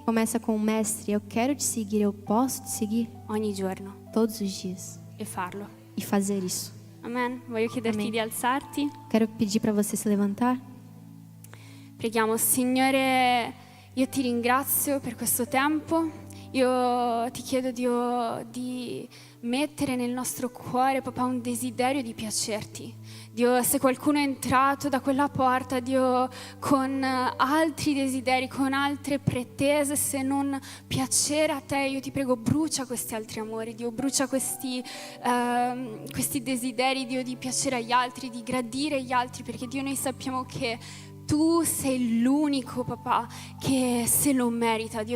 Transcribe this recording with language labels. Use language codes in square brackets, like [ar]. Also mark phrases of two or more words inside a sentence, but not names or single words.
[pt] Começa com o mestre, eu quero te seguir, eu posso te seguir [it] ogni giorno [pt] todos os dias [it] e farlo. [pt] e fazer isso. [it] Amen. Voglio chiederti [pt] Amen. [it] di alzarti. [pt] Quero pedir para você se levantar. [it] Preghiamo, Signore, io ti ringrazio per questo tempo. Io ti chiedo, Dio, di mettere nel nostro cuore, papà, un desiderio di piacerti. Dio, se qualcuno è entrato da quella porta, Dio, con altri desideri, con altre pretese, se non piacere a te, io ti prego, brucia questi altri amori, Dio, brucia questi desideri, Dio, di piacere agli altri, di gradire gli altri, perché Dio, noi sappiamo che tu sei l'unico, papà, che se lo merita, Dio.